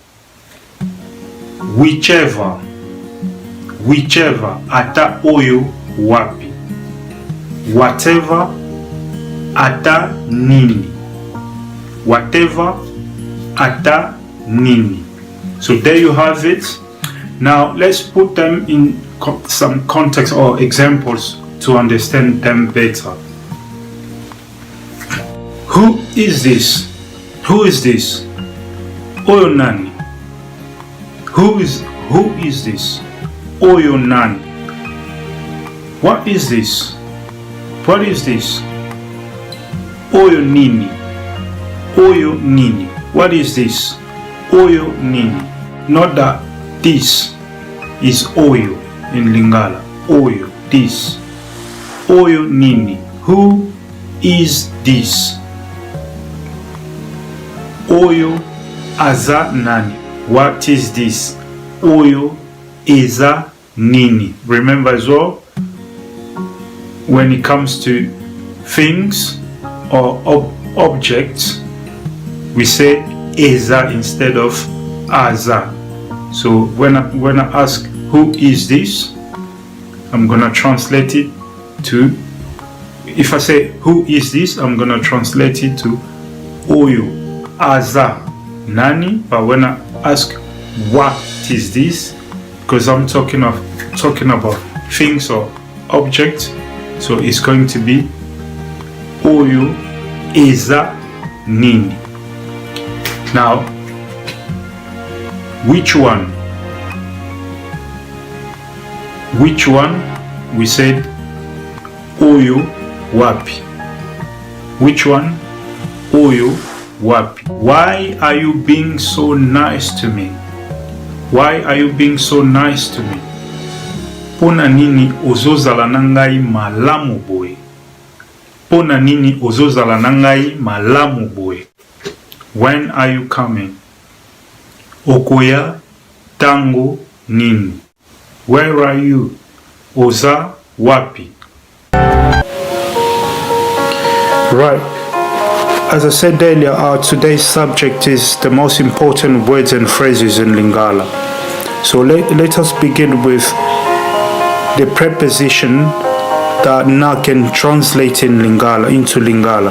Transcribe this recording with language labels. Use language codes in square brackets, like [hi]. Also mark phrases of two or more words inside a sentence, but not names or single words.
[ln] Whichever, ata oyo wapi. Whatever, ata nini. Whatever, ata nini. [en] So there you have it. Now let's put them in some context or examples to understand them better. Who is this? Who is this? [ln] Oyo nani. [en] Who is this? [ln] Oyo nani. [en] What is this? What is this? [ln] Oyo nini. Oyo nini. [en] What is this? [ln] Oyo nini. [en] Not that this is oyo in Lingala. Oyo. this? [ln] Oyo nini? [en] Who is this? [ln] Oyo aza nani? [en] What is this? [ln] Oyo eza nini? [en] Remember as well, when it comes to things or objects, we say eza instead of aza. So when I ask who is this, I'm gonna translate it to, if I say who is this, I'm gonna translate it to [ln] oyo aza nani. [en] But when I ask what is this, because I'm talking about things or objects, so it's going to be [ln] oyo eza nini. [en] Now, which one? Which one? We said [ln] oyo wapi. [en] Which one? [ln] Oyo wapi. [en] Why are you being so nice to me? Why are you being so nice to me? [ln] Pona nini ozozala nangai malamu boy? Pona nini ozozala nangai malamu boy? [en] When are you coming? [ln] Okoya tango nini? [en] Where are you? [ln] Oza wapi. [en] Right. As I said earlier, our today's subject is the most important words and phrases in Lingala. So let us begin with the preposition that now can translate in Lingala into Lingala.